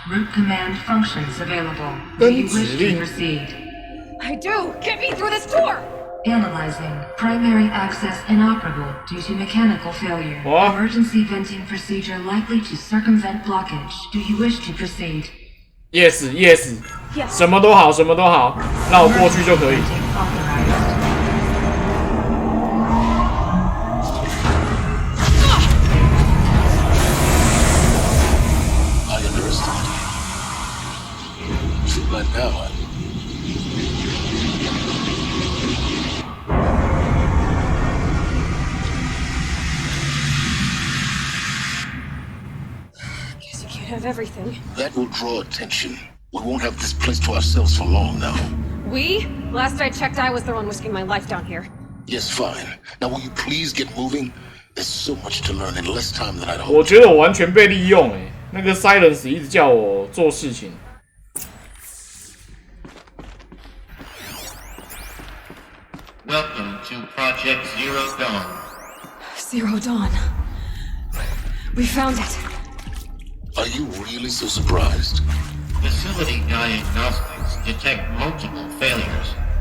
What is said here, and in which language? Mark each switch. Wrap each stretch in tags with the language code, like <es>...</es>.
<en>Root command functions available. Do you wish to proceed? I do! Get me through this door! Analyzing. Primary access inoperable due to mechanical failure. What? Emergency venting procedure likely to circumvent blockage. Do you wish to proceed? Yes, yes. Yes.</en> <zh>什么都好，什么都好，让我过去就可以。</zh> <en>Venting authorized. I understand. Too bad now. Guess you can't have everything. That will draw attention. We won't have this place to ourselves for long now. We? Last I checked, I was the one risking my life down here. Yes, fine. Now will you please get moving? There's so much to learn in less time than I'd</en> <zh>我</zh> <en>hoped.</en> <zh>觉得我完全被利用那个 Silence 一直叫我做事情。</zh> <en>Welcome to Project Zero Dawn. Zero Dawn. We found it. Are you really so surprised? Facility diagnostics detect multiple failures.</en>